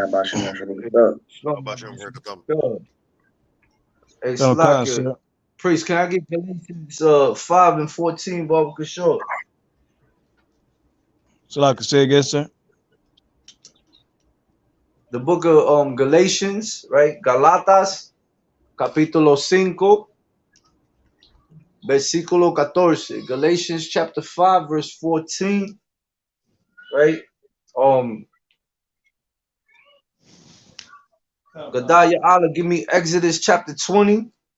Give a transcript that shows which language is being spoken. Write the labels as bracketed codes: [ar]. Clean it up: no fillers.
[en] How about you, America? Hey, God, Slakia. sir. Priest, can I get Galatians 5 and 14, Baba Kishore? So like I say again, sir. The book of Galatians, right? [es] Galatas, capítulo 5, versículo 14. [en] Galatians chapter 5, verse 14, right? Gadaya Allah, give me Exodus chapter 20.